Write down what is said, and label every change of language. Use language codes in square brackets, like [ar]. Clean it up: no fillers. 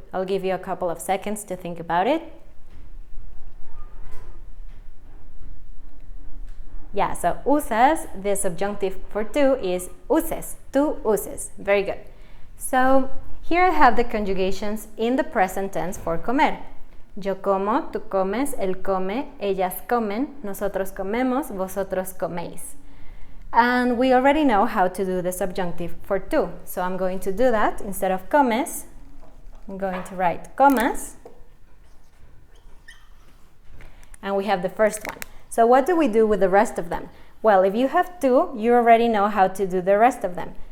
[en] I'll give you a couple of seconds to think about it. Yeah, so usas, the subjunctive for tú is uses, tú uses. Very good. So here I have the conjugations in the present tense for comer. [es] Yo como, tú comes, él come, ellas comen, nosotros comemos, vosotros coméis. [en] And we already know how to do the subjunctive for tú. So I'm going to do that. Instead of comes, I'm going to write comas. And we have the first one. So what do we do with the rest of them? Well, if you have two, you already know how to do the rest of them.